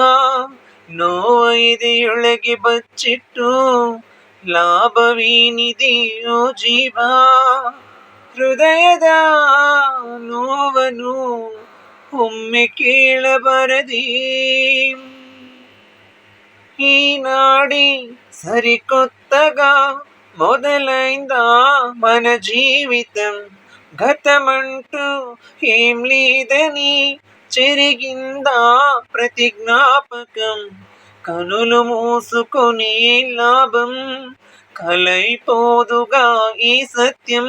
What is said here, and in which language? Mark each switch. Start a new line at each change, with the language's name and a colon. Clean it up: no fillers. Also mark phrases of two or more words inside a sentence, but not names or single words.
Kannada: ನೋವ ಎದೆಯೊಳಗೆ ಬಚ್ಚಿಟ್ಟು ಲಾಭವೇನಿದೆಯೋ ಜೀವ. ಹೃದಯದ ನೋವನು ಒಮ್ಮೆ ಕೇಳಬರದೆ.
Telugu: ಈ ನಾಡಿ సరికొత్తగ మొదలైందా మన జీవితం. గతమంటూ ఏం లేదని చెరిగిందా ప్రతి జ్ఞాపకం. కనులు మూసుకొని లాభం, కలైపోదుగా ఈ సత్యం.